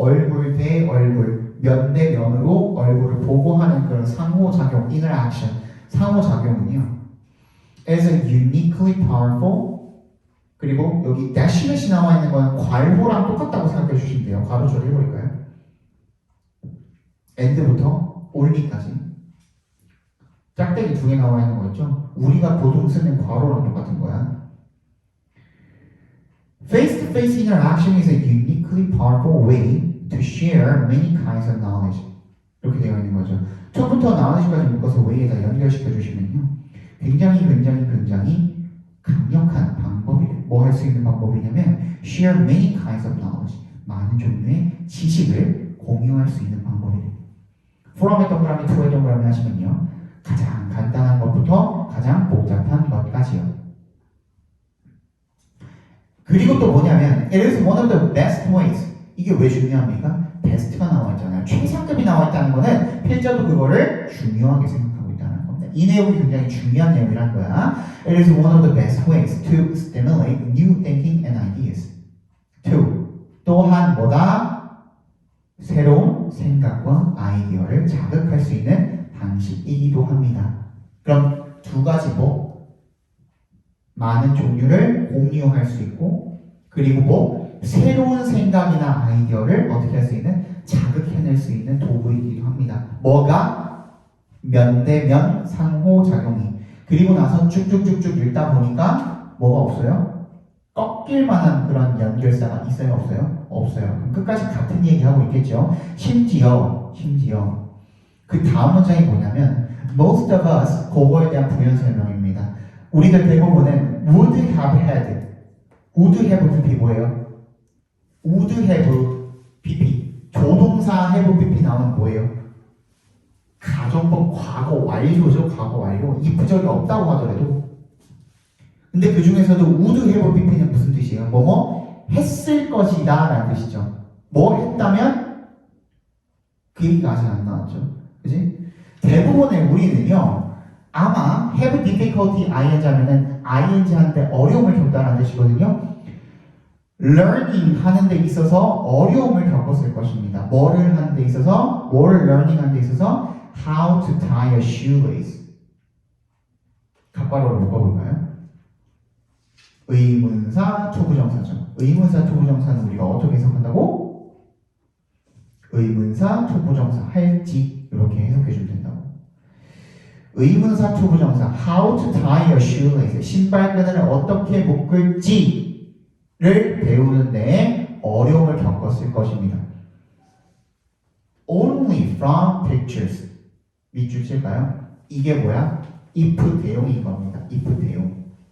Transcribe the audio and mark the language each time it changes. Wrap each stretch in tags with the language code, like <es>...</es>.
<ko>얼굴 대 얼굴 면 대 면으로 얼굴을 보고 하는 그런 상호작용 interaction 상호작용은요</ko> <en>is uniquely powerful</en> <ko>그리고 여기 dashmat이 나와 있는 건 괄호랑 똑같다고 생각해 주시면 돼요. 괄호 처리해버릴까요? and부터 only까지 짝대기 두 개 나와 있는 거 있죠? 우리가 보통 쓰는 괄호랑 똑같은 거야.</ko> <en>Face-to-face interaction is a uniquely powerful way to share many kinds of knowledge.</en> <ko>이렇게 되어 있는 거죠. 처음부터 knowledge까지 묶어서 way에다 연결시켜 주시면요. 굉장히 강력한 방법이래. 뭐 할 수 있는 방법이냐면</ko> <en>share many kinds of knowledge.</en> <ko>많은 종류의 지식을 공유할 수 있는 방법이래. from의 동그라미, to의 동그라미 하시면요. 가장 간단한 것부터 가장 복잡한 것까지요. 그리고 또 뭐냐면</ko> <en>it is one of the best ways.</en> <ko>이게 왜 중요합니까? 베스트가 나와 있잖아요. 최상급이 나와 있다는 거는 필자도 그거를 중요하게 생각하고 있다는 겁니다. 이 내용이 굉장히 중요한 내용이란 거야.</ko> <en>It is one of the best ways to stimulate new thinking and ideas.</en> <ko>또한 뭐다? 새로운 생각과 아이디어를 자극할 수 있는 방식이기도 합니다. 그럼 두 가지 많은 종류를 공유할 수 있고 그리고 새로운 생각이나 아이디어를 어떻게 할 수 있는 자극해낼 수 있는 도구이기도 합니다. 뭐가? 면대면 상호작용이. 그리고 나서 쭉쭉쭉쭉 읽다 보니까 뭐가 없어요? 꺾일 만한 그런 연결사가 있어요? 없어요? 없어요. 그럼 끝까지 같은 얘기하고 있겠죠. 심지어 그 다음 문장이 뭐냐면</ko> <en>most of us,</en> <ko>그거에 대한 부연 설명입니다. 우리들 대부분은</ko> <en>would have had,</en> <ko>would have BP 뭐예요? would have BP, 조동사 have BP 나오는 뭐예요? 가정법 과거 완료죠. 과거 완료. if적이 없다고 하더라도. 근데 그 중에서도 would have BP는 무슨 뜻이에요? 뭐뭐 했을 것이다 라는 뜻이죠. 뭐 했다면 그 얘기가 아직 안 나왔죠. 그지? 대부분의 우리는요 아마 have difficulty ing 하면은 ing 하는데 어려움을 겪다라는 뜻이거든요. learning 하는 데 있어서 어려움을 겪었을 것입니다. 뭐를 하는 데 있어서? 뭐를 learning 하는 데 있어서?</ko> <en>how to tie a shoelace.</en> <ko>갑괄호로 묶어볼까요? 의문사, 투부정사죠. 의문사, 투부정사는 우리가 어떻게 해석한다고? 의문사, 투부정사, 할지 이렇게 해석해주면 된다고. 의문사, 투부정사,</ko> <en>how to tie a shoelace.</en> <ko>신발끈을 어떻게 묶을지를 배우는데 어려움을 겪었을 것입니다.</ko> <en>Only from pictures.</en> <ko>밑줄 칠까요? 이게 뭐야? if 대용인 겁니다. if 대용.</ko>